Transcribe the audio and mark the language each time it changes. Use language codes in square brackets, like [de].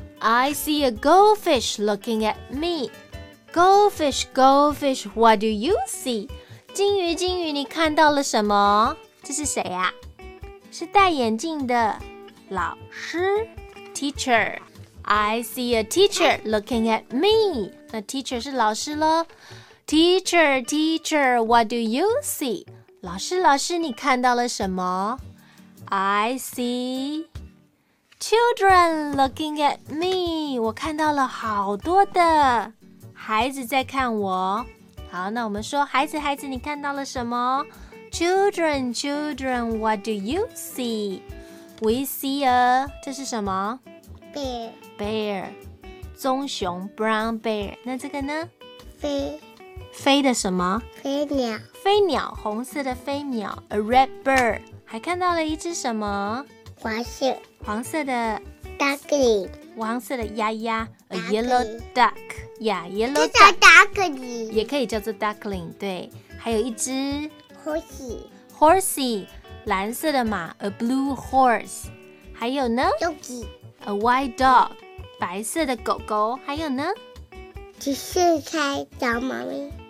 [en] I see a goldfish looking at me. Goldfish, goldfish, what do you see? [zh] 金鱼，金鱼，你看到了什么？这是谁啊？是戴眼镜的老师。Teacher. [en] I see a teacher looking at me. [zh] 那 teacher 是老师咯。 [en] Teacher, teacher, what do you see? [zh] 老师，老师，你看到了什么？ [en] I see... Children looking at me. [zh] 我看到了好多的孩子在看我。好，那我们说孩子，孩子，你看到了什么？ [en] Children, children, what do you see? We see a... [zh] 这是什么？ [en] Bear. Bear. [zh] 棕熊 [en] brown bear. [zh] 那这个呢？飞。飞的什么？飞鸟。飞鸟，红色的飞鸟 [en] a red bird. [zh] 还看到了一只什么？黄色。黄色的 [en] duckling， [zh] 黄色的鸭鸭 [en] a yellow duck， yeah， yellow duck， [zh] 这叫 duckling，也可以叫做 duckling， 对，还有一只 [en] horsey， [zh] 蓝色的马 [en] a blue horse， [zh] 还有呢 [en] doggy， a white dog， [zh] 白色的狗狗，还有呢，只是猜小猫咪